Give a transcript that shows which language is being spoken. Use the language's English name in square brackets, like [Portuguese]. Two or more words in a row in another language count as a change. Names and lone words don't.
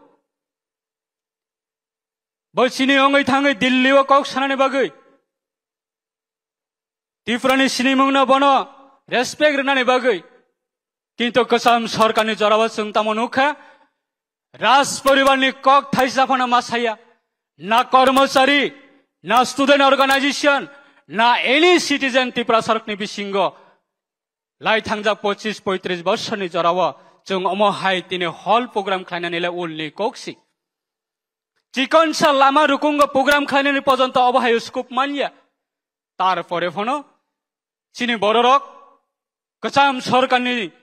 [Kok Borok] बसिनि अंगै थाङै दिल्लीआव कक सानानै बागै त्रिपुरानि सिनेमांना बनो रेस्पेक्ट रनानै बागै किंतु कसम सरकारनि जराबो जों तामनुखा राज परिवारनि कक थाइजाफाना मासाया ना कर्मचारी ना [English] student organization [Kok Borok] ना [English] any citizen [Kok Borok] त्रिपुरा सरकारनि बिसिंगो लाई थांजा 25-35 वर्षनि जराबो जों अमहाय तिने [English] hall program [Kok Borok] खालायनानै उलनि कक्सि चिकनसा लामा रुकुंग प्रोग्राम खालायनानै पर्यन्त अबहाय स्कोप मानिया तारपरे फनो चिनी बररक कचाम सरकारनि